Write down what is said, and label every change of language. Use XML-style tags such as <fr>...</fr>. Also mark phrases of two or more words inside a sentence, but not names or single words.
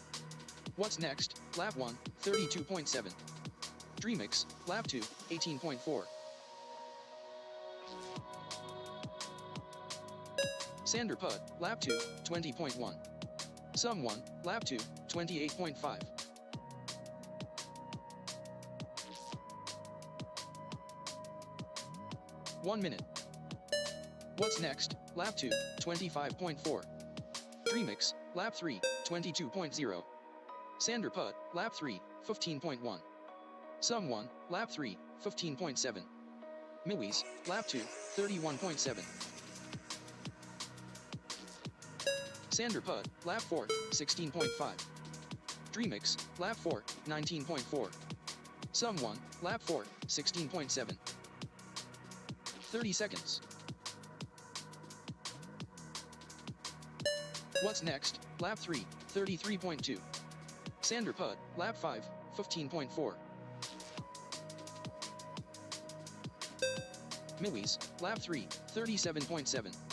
<en>What's next? Lap 1, 32.7. Dreamix, Lap 2, 18.4. Sander Putt, Lap 2, 20.1. Sum 1, Lap 2, 28.5. One minute. What's next? Lap 2, 25.4. Dreamix, Lap 3, 22.0. Sander Putt, Lap 3, 15.1. Sum 1, Lap 3, 15.7. Miwis, Lap 2, 31.7. Sander Putt, Lap 4, 16.5. Dreamix, Lap 4, 19.4. Sum 1, Lap 4, 16.7. 30 seconds. What's next? Lap 3, 33.2. Sander Putt, Lap 5, 15.4. Miwis, Lap 3, 37.7.</en>